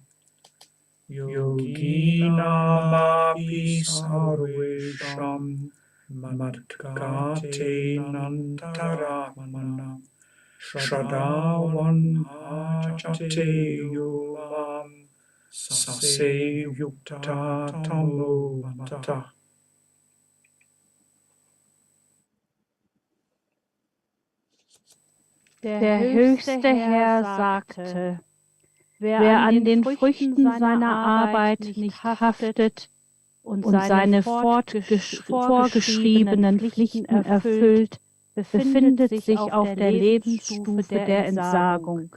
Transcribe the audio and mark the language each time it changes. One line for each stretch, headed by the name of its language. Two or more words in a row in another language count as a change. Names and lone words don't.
Sanskrit: योगिनामपि सर्वेषां मद्गतेनान्तरात्मना श्रद्धावान्भजते यो मां स मे युक्ततमो मतः.
German: Der höchste Herr sagte, wer an den Früchten seiner Arbeit nicht haftet und seine vorgeschriebenen Pflichten erfüllt, befindet sich auf der Lebensstufe der Entsagung.